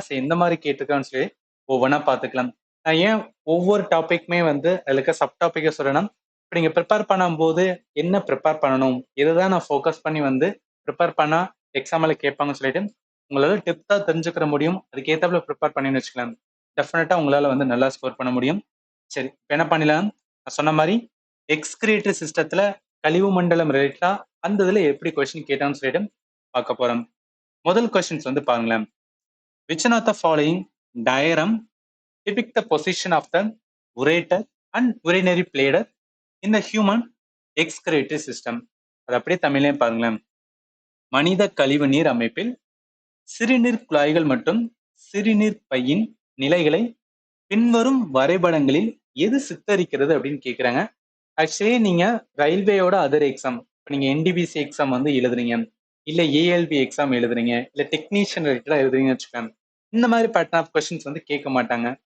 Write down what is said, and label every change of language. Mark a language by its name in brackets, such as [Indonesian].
[Tamil] சரி, எந்த மாதிரி கேட்டிருக்காங்கன்னு சொல்லி ஒவ்வொன்றா பார்த்துக்கலாம். நான் ஏன் ஒவ்வொரு டாபிக்மே அதுல இருக்க சப் டாபிக்கை சொல்றேன்னா, இப்போ நீங்க ப்ரிப்பேர் பண்ணும்போது என்ன ப்ரிப்பேர் பண்ணணும், இதைதான் நான் ஃபோக்கஸ் பண்ணி ப்ரிப்பேர் பண்ணா எக்ஸாமில் கேட்பாங்கன்னு சொல்லிட்டு உங்களால டெப்த்தாக தெரிஞ்சுக்கிற முடியும். அதுக்கேற்றாப்புல ப்ரிப்பேர் பண்ணின்னு வச்சுக்கலாம். டெஃபினட்டா உங்களால நல்லா ஸ்கோர் பண்ண முடியும். சரி, இப்போ என்ன பண்ணலாம், நான் சொன்ன மாதிரி எக்ஸ்கிரேட்டரி சிஸ்டத்துல கழிவு மண்டலம் ரிலேட்டடா அந்த இதுல எப்படி கொஸ்டின் கேட்டான்னு சொல்லிட்டு பார்க்க போறோம். முதல் கொஸ்டின்ஸ் பாருங்களேன். [English] which one of the following diagram depict the position of the ureter and urinary bladder in the human excretory system? [Tamil] அது அப்படியே தமிழ்லயும் பாருங்களேன். மனித கழிவு நீர் அமைப்பில் சிறுநீர் குழாய்கள் மற்றும் சிறுநீர் பையின் நிலைகளை பின்வரும் வரைபடங்களில் எது சித்தரிக்கிறது அப்படின்னு கேக்குறாங்க. ஆக்சுவலி நீங்க ரயில்வேயோட அதர் எக்ஸாம், இப்போ நீங்க என்டிபிசி எக்ஸாம் எழுதுறீங்க, இல்ல ஏஎல்பி எக்ஸாம் எழுதுறீங்க, இல்ல டெக்னீஷியன் ரிலேட்டடா எழுதுறீங்கன்னு வச்சுக்கோங்க, இந்த மாதிரி பேட்டர்ன் ஆஃப் கொஸ்டின்ஸ் கேட்க மாட்டாங்க.